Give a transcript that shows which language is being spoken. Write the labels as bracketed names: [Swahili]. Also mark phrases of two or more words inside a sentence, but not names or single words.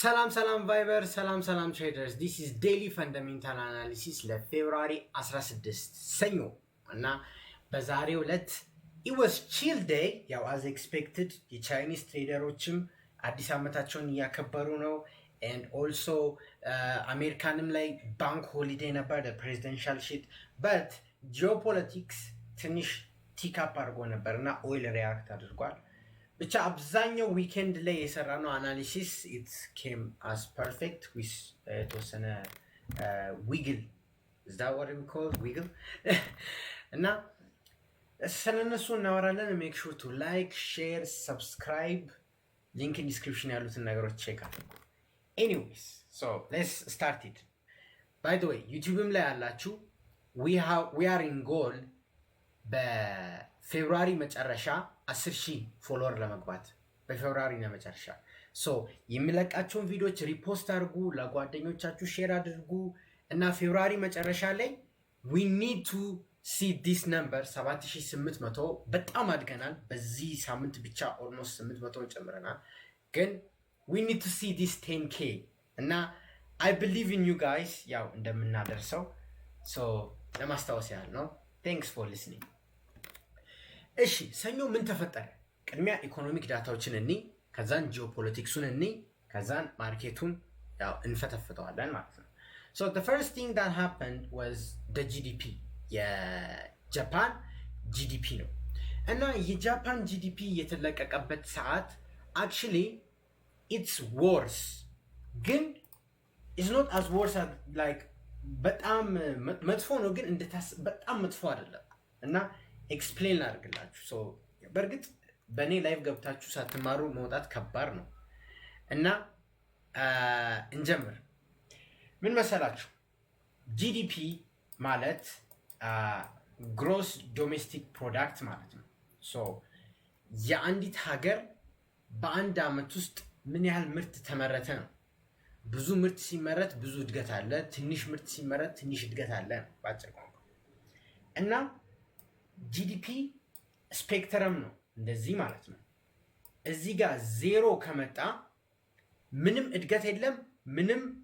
[Amharic] ሰላም ቫይበር ሰላም ትሬደርስ [English] this is daily fundamental analysis [Amharic] ለፌብሩዋሪ 16 ሰኞ እና በዛሬው ዕለት [English] it was chill day [Amharic] ያው [English] as expected [Amharic] የቻይኒዝ ትሬደሮችም አዲስ ዓመታቸውን እያከበሩ ነው [English] and also [Amharic] አሜሪካንም ላይ [English] bank holiday [Amharic] ነበር [English] presidential shit but geopolitics [Amharic] ትንሽ [English] tick up [Amharic] አድርጎ ነበርና [English] oil react [Amharic] አድርጓል ብቻ አብዛኛው ዊኬንድ ላይ የሰራነው አናሊሲስ [English] it came as perfect with [Amharic] የተወሰነ [English] wiggle is that what we call wiggle [Amharic] እና ስለነሱ እናወራለን [English] make sure to like share subscribe link in description [Amharic] ያሉትን ነገሮች ቼክ አድርጉ [English] anyways so let's start it by the way [Amharic] YouTubeም ላይ ያላችሁ [English] we are in goal [Amharic] በፌብሩዋሪ መጨረሻ 10,000 ፎሎወር ለመግባት በፌብሩዋሪ ነው መጨረሻ ሶ የሚለቃቸውን ቪዲዮዎች ሪፖስት አድርጉ ለጓደኞቻችሁ ሼር አድርጉ እና ፌብሩዋሪ መጨረሻ ላይ [English] we need to see this number [Amharic] 7,800 በጣም አድገናል በዚህ ሳምንት ብቻ almost 800 ጨምረናል ግን [English] we need to see this 10k [Amharic] እና [English] I believe in you guys [Amharic] ያው እንደምናደርሰው so ለማስታወስ ያህል ነው [English] thanks for listening [Amharic] እሺ ሰኞ ምን ተፈጠረ ቅድሚያ [English] economic data [Amharic] እኒ ከዛን ጂኦፖለቲክሱን እኒ ከዛን ማርኬቱን ያው እንፈተፍተዋለን ማለት ነው [English] so the first thing that happened was the GDP [Amharic] የጃፓን GDP ነው እና የጃፓን GDP የተለቀቀበት ሰዓት [English] actually it's worse [Amharic] ግን [English] it's not as worse as like [Amharic] በጣም መጥፎ ነው ግን በጣም መጥፎ አይደለም እና ኤክስፕሌን ላድርግላችሁ ሶ በርግጥ በእኔ ላይቭ ገብታችሁ ሳትማሩ መውጣት ከባድ ነው እና እንጀምር ምን መሰላችሁ ጂዲፒ ማለት [English] gross domestic product [Amharic] ማለት ነው ሶ የአንዲት ሀገር በአንድ ዓመት ውስጥ ምን ያህል ምርት ተመረተ ነው ብዙ ምርት ሲመረት ብዙ እድገት አለ ትንሽ ምርት ሲመረት ትንሽ እድገት አለ ባጭር ቋንቋ እና ጂዲፒ ስፔክትረም ነው እንደዚህ ማለት ነው እዚህ ጋር ዜሮ ከመጣ ምንም እድገት የለም ምንም